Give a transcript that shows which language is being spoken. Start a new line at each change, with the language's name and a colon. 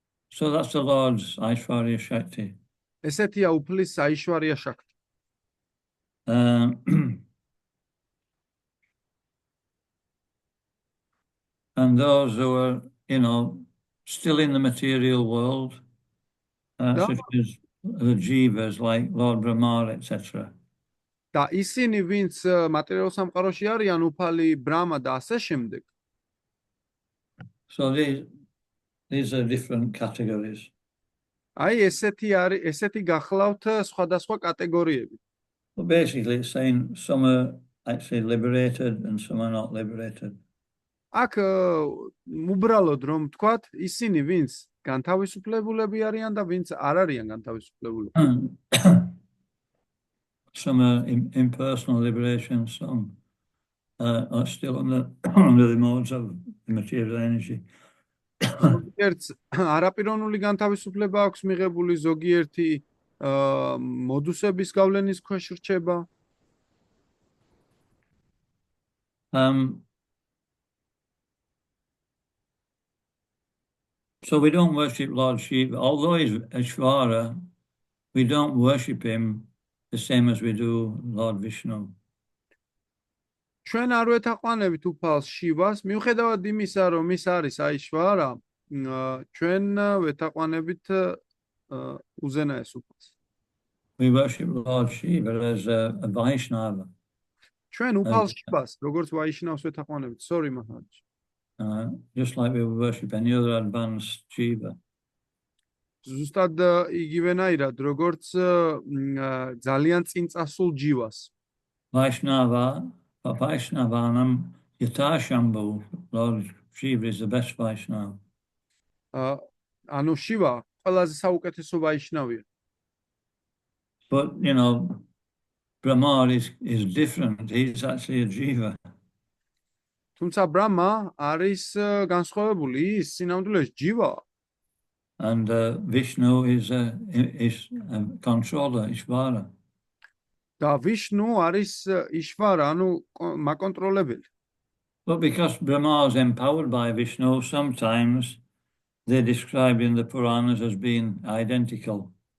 English: So that's the Lord's Aishwarya Shakti.
Georgian: ესეთია უფლის აიშვარია შაქტი.
English: And those who are, still in the material world, such as the jivas like Lord Brahma, etc.
Georgian: და ისინი, ვინც მატერიალურ სამყაროში არიან, უფალი ბრამა და ასე შემდეგ.
English: So these are different categories.
Georgian: აი ესეთი გახლავთ სხვადასხვა კატეგორიები.
English: But basically it's saying some are actually liberated and some are not liberated.
Georgian: აქ უბრალოდ რომ თქვათ, ისინი, ვინც განთავისუფლებულები არიან და ვინც არ არიან განთავისუფლებული.
English: Some are impersonal liberation, some are still under the modes of the material energy.
Georgian: ზოგიერთს არაპიროვნული განთავისუფლება აქვს მიღებული, ზოგიერთი მოდუსების გავლენის ქვეშ რჩება.
English: So we don't worship Lord Shiva. Although he's Aishvara, we don't worship him the same as we do Lord Vishnu.
Georgian: ჩვენ არ ვეთაყვანებით უფალს შივას, მიუხედავად იმისა, რომ ის არის აიშვარა, ჩვენ ვეთაყვანებით უზენაეს უფალს.
English: We worship Lord Shiva as a Vaishnava.
Georgian: ჩვენ უფალს შივას, როგორც ვაიშნავს ვეთაყვანებით.
English: Sorry, Maharaj. Just like we worship any other advanced Shiva.
Georgian: ზუსტად იგივენაირად, როგორც ძალიან წინწასულ ჯივას.
Sanskrit: Vaishnavanam Yatashambhu,
English: Lord Shiva is the best Vaishnava.
Georgian: ანუ შივა ყველაზე საუკეთესო ვაიშნავია.
English: But Brahma is different. He's actually a jiva.
Georgian: თუმცა ბრამა არის განსხვავებული, ის სინამდვილეში ჯივა.
English: And Vishnu is a controller, Ishvara.
Georgian: და ვიშნუ არის იშვარა, ანუ მაკონტროლებელი.
English: But because Brahma is empowered by Vishnu, sometimes they're described in the Puranas as being identical.